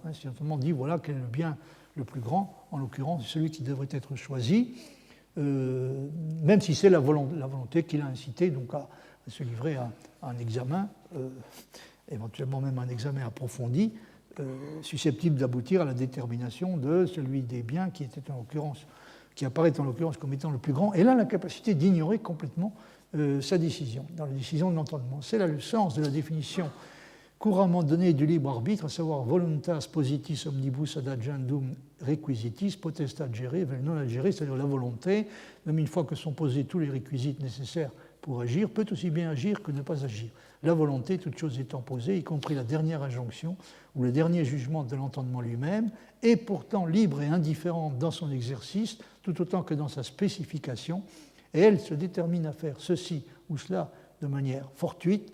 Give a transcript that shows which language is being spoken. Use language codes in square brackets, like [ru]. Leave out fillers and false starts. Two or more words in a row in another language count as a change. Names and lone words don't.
[fr] Si l'entendement dit voilà quel est le bien le plus grand, en l'occurrence celui qui devrait être choisi, même si c'est la volonté qui l'a incité donc à se livrer à un examen, éventuellement même un examen approfondi, susceptible d'aboutir à la détermination de celui des biens qui apparaît en l'occurrence comme étant le plus grand, et là la capacité d'ignorer complètement sa décision, dans la décision de l'entendement. C'est là le sens de la définition couramment donnée du libre arbitre, à savoir [la] voluntas positis omnibus ad agendum requisitis potestas gere vel non agere, [fr] c'est-à-dire la volonté, même une fois que sont posés tous les réquisites nécessaires pour agir, peut aussi bien agir que ne pas agir. La volonté, toute chose étant posée, y compris la dernière injonction ou le dernier jugement de l'entendement lui-même, est pourtant libre et indifférente dans son exercice, tout autant que dans sa spécification, et elle se détermine à faire ceci ou cela de manière fortuite.